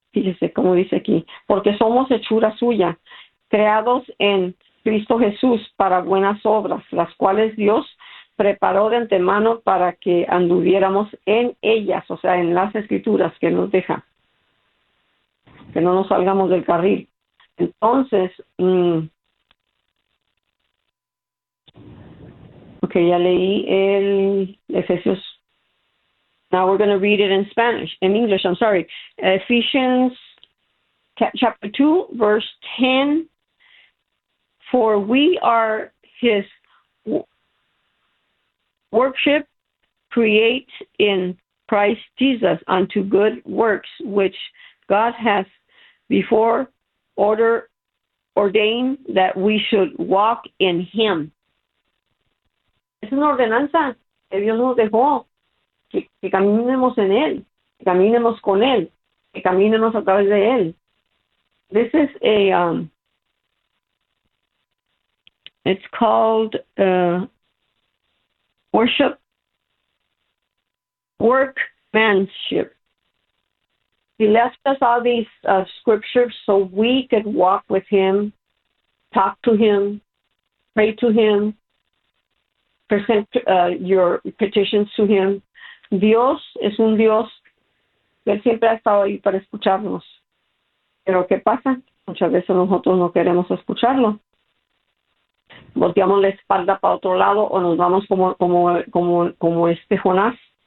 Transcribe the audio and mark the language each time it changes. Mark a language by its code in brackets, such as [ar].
[es] Fíjese cómo dice aquí, porque somos hechura suya, creados en Cristo Jesús para buenas obras, las cuales Dios preparó de antemano para que anduviéramos en ellas, o sea, en las escrituras que nos deja, que no nos salgamos del carril. Entonces, ok, ya leí el Efesios. [en] Now we're going to read it in Spanish, in English, I'm sorry. Ephesians chapter 2, verse 10. For we are his workmanship, create in Christ Jesus unto good works, which God hath before ordained that we should walk in him. [es] Es una ordenanza que Dios nos dejó, que caminemos en él, que caminemos con él, que caminemos a través de él. [en] This is a, it's called worship, workmanship. He left us all these scriptures so we could walk with him, talk to him, pray to him, present your petitions to him. [es] Dios es un Dios que siempre ha estado ahí para escucharnos. Pero ¿qué pasa? Muchas veces nosotros no queremos escucharlo. Volteamos la espalda para otro lado o nos vamos como este Jonás.